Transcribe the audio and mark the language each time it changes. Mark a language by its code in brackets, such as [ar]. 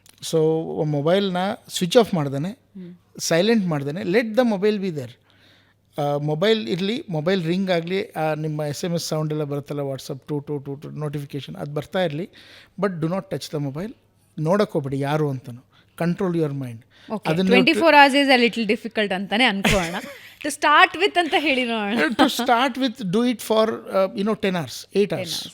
[en] So ಮೊಬೈಲ್ನ switch off ಮಾಡ್ದೇ, silent ಮಾಡ್ದೇ, let the mobile be there. [kn] Mobile ಇರಲಿ, ಮೊಬೈಲ್ ರಿಂಗ್ ಆಗಲಿ, ನಿಮ್ಮ SMS ಸೌಂಡ್ ಎಲ್ಲ ಬರುತ್ತಲ್ಲ, ವಾಟ್ಸಪ್ ಟು ನೋಟಿಫಿಕೇಷನ್ ಅದು ಬರ್ತಾ ಇರಲಿ, [en] But do not touch the mobile. [kn] ನೋಡೋಕ್ಕೋಗ್ಬೇಡಿ ಯಾರು ಅಂತಲೂ. [en] Control your mind. ಅದನ್ನು 24 hours is a little difficult [kn] ಅಂತಾನೆ ಅನ್ಕೋಣ. ಟು ಸ್ಟಾರ್ಟ್ ವಿತ್ ಅಂತ ಹೇಳಿ ನೋಡೋಣ. [en] To start with do it for 10 hours, 8 hours.